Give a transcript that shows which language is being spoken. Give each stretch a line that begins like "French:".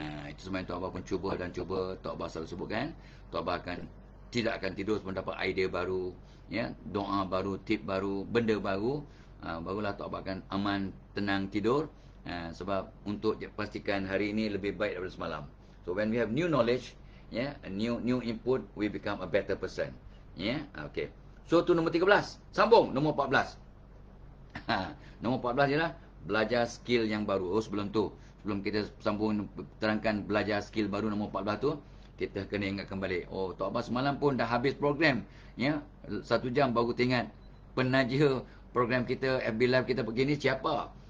Malay: Itu sebab Tok Abbas pun cuba. Tok Abbas selalu sebutkan, Tok Abbas tidak akan tidur sebelum dapat idea baru, ya, doa baru, tip baru, benda baru. Barulah Tok Abbas akan aman, tenang tidur. Sebab untuk pastikan hari ini lebih baik daripada semalam.
English: So when we have new knowledge, yeah, a new input, we become a better person. Yeah, okay.
Malay: So tu nombor 13. Sambung nombor 14. Nombor 14 ialah belajar skill yang baru. Sebelum kita sambung terangkan belajar skill baru nombor 14 tu, kita kena ingatkan balik. Oh, Tok Abah semalam pun dah habis program. Ya, 1 jam baru teringat. Penaja program kita, FB Live kita begini siapa?